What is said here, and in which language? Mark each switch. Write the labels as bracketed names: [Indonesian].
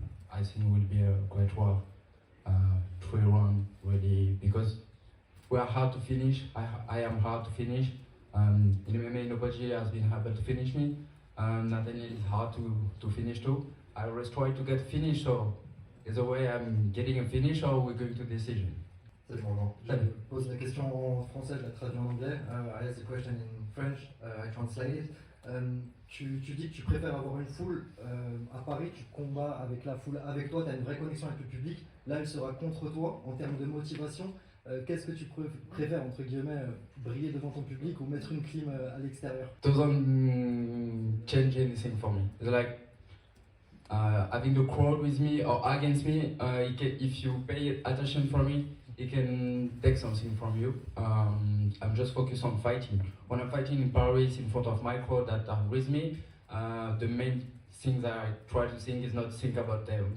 [English] I think it will be a great war. 3 rounds really, because we are hard to finish. I am hard to finish. In MMA, nobody has been able to finish me. Nathaniel is hard to finish too. I always try to get finished, so either way I'm getting a finish or we're going to decision. [French] C'est bon, non. Je pose la question en français, je la traduis en anglais. [English] I ask the question in French, I translate it. [French] Tu dis que tu préfères avoir une foule à Paris, tu combats avec la foule avec toi, tu as une vraie connexion avec le public. Là, elle sera contre toi en termes de motivation. Qu'est-ce que tu préfères, entre guillemets, briller devant ton public ou mettre une clim à l'extérieur? [English] Doesn't change anything for me. It's like having the crowd with me or against me, if you pay attention for me, it can take something from you. I'm just focused on fighting. When I'm fighting in Paris in front of my crowd that are with me, the main thing that I try to think is not think about them.